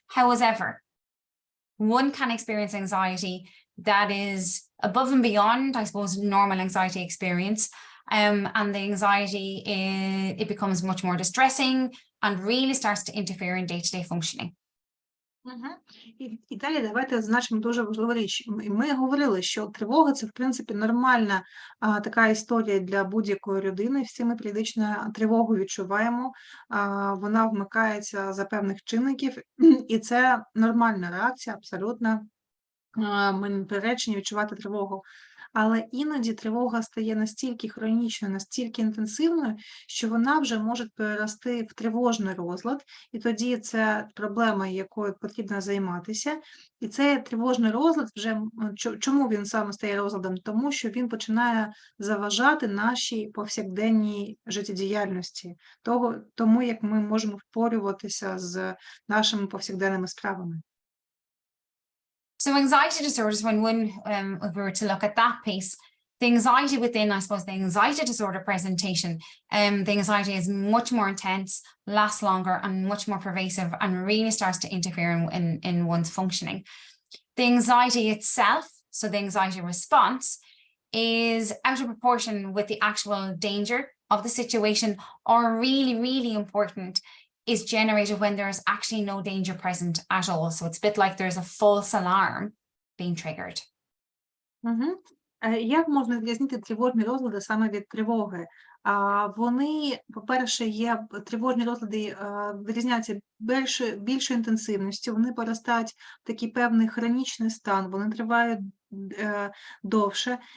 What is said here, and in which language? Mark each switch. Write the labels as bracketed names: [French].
[English] However, one can experience anxiety that is above and beyond, I suppose, normal anxiety experience. And the anxiety, it becomes much more distressing and really starts to interfere in day-to-day functioning. [Ukrainian] І далі давайте зазначимо дуже важливу річ. Ми говорили, що тривога – це, в принципі, нормальна така історія для будь-якої людини. Всі ми періодично тривогу відчуваємо, вона вмикається за певних чинників, і це нормальна реакція, абсолютно. Ми не приречені відчувати тривогу. Але іноді тривога стає настільки хронічною, настільки інтенсивною, що вона вже може перерости в тривожний розлад, і тоді це проблема, якою потрібно займатися. І цей тривожний розлад вже, чому він саме стає розладом? Тому що він починає заважати нашій повсякденній життєдіяльності, тому як ми можемо впорюватися з нашими повсякденними справами. [English] So anxiety disorders, if we were to look at that piece, the anxiety within, I suppose, the anxiety disorder presentation, the anxiety is much more intense, lasts longer and much more pervasive and really starts to interfere in one's functioning. The anxiety itself, so the anxiety response, is out of proportion with the actual danger of the situation, or really, really important, is generated when there's actually no danger present at all. So it's a bit like there's a false alarm being triggered. [Ukrainian] Як можна відрізнити тривожні розлади саме від тривоги? Вони, по-перше, тривожні розлади відрізняються більшою інтенсивністю, вони перестають в такий певний хронічний стан, вони тривають довше.